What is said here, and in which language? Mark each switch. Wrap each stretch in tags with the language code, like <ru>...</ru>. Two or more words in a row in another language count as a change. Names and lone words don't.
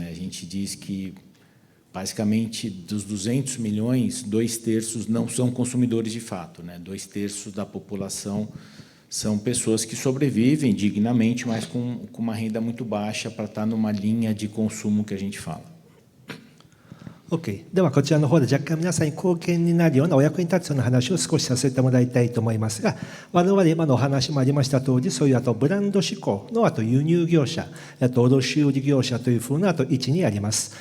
<pt>A gente diz que basicamente, dos 200 milhões, 2/3 não são consumidores de fato, né? 2/3 da população são pessoas que sobrevivem dignamente, mas com uma renda muito baixa para estar numa linha de consumo que a gente fala.</pt> <ja>OK。ではこちらの方で若干皆さんに貢献になるようなお役に立つような話を少しさせてもらいたいと思いますが、我々今のお話もありました通り、そういうブランド志向の輸入業者、卸売業者というふうな位置にあります。</ja>